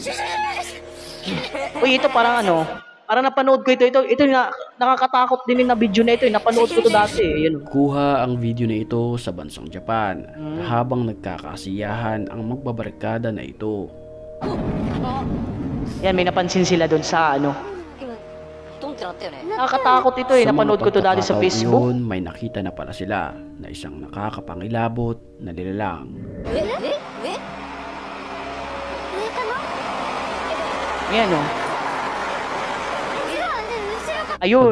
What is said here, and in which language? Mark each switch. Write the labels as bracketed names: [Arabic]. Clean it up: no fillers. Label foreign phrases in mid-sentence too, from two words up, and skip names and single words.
[Filipino] Uy, ito parang ano, parang napanood ko ito. Ito na, nakakatakot din na video na ito. Napanood ko ito dati. Ayan, oh. Kuha ang video na ito sa bansang Japan Hmm. habang nagkakasiyahan ang magbabarkada na ito. Yan, may napansin sila doon sa ano. [Japanese] ドンってなったよね。 [Filipino] Nakakatakot ito eh. Sa mga Napanood ko ito dati sa pagkakataong Facebook. iyon, may nakita na pala sila na isang nakakapangilabot na nilalang. え Ayan, oh. Ayun.